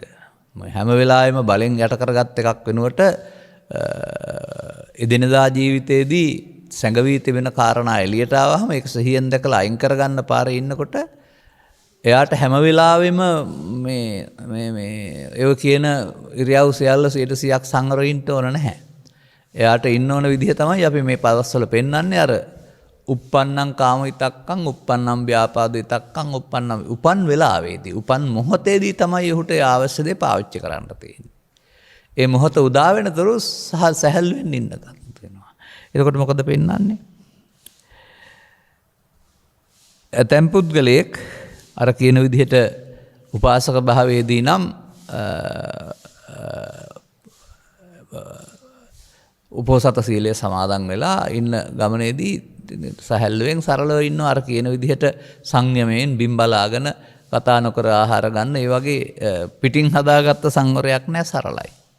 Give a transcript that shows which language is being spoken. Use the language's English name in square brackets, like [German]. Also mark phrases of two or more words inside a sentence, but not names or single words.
[Sinhala] හැම වෙලාවෙම බලෙන් යට කරගත් එකක් වෙනුවට එදිනදා ජීවිතයේදී සැඟවී තිබෙන කාරණා එළියට ආවම ඒක සිහියෙන් දැකලා අයින් කරගන්න පාරේ ඉන්නකොට එයාට හැම වෙලාවෙම මේ ඒව කියන ඉරියව් සියල්ල 100%ක් සංවරයින්ට ඕන නැහැ. එයාට ඉන්න ඕන විදිහ තමයි අපි මේ පදස්වල පෙන්වන්නේ අර [Pali] uppannam kama itakkam uppannam ව්‍යාපාද itakkam [Sinhala] උපන් වෙලාවේදී උපන් මොහොතේදී තමයි ඔහුට අවශ්‍ය දේ පාවිච්චි කරන්න තියෙන්නේ. ඒ මොහොත උදා වෙනතුරු සැහැල්ලුවෙන් ඉන්න ගන්නවා. එතකොට මොකද පෙන්වන්නේ? ඇතැම් පුද්ගලයෙක් අර කියන විදිහට උපාසක භාවයේදී නම් උපෝසත සීලය සමාදන් වෙලා ඉන්න ගමනේදී සැහැල්ලුවෙන් සරලව ඉන්නවා අර කියන විදිහට සංයමයෙන් බිම් බලාගෙන කතා නොකර ආහාර ගන්න ඒ වගේ පිටින් හදාගත්ත සංවරයක් නෑ සරලයි.